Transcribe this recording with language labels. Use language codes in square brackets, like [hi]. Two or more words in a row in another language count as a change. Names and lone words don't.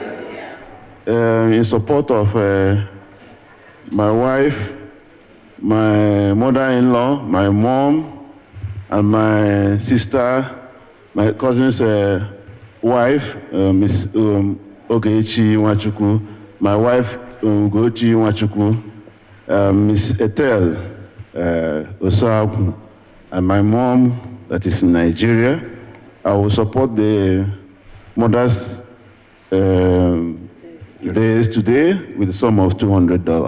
[en] In support of my wife, my mother-in-law, my mom, and my sister, my cousin's wife, Miss Ogechi Nwachukwu, my wife, Ugochi Nwachukwu, Miss Etel Osaku, and my mom that is in Nigeria. I will support the Mother's Days today with a sum of $200.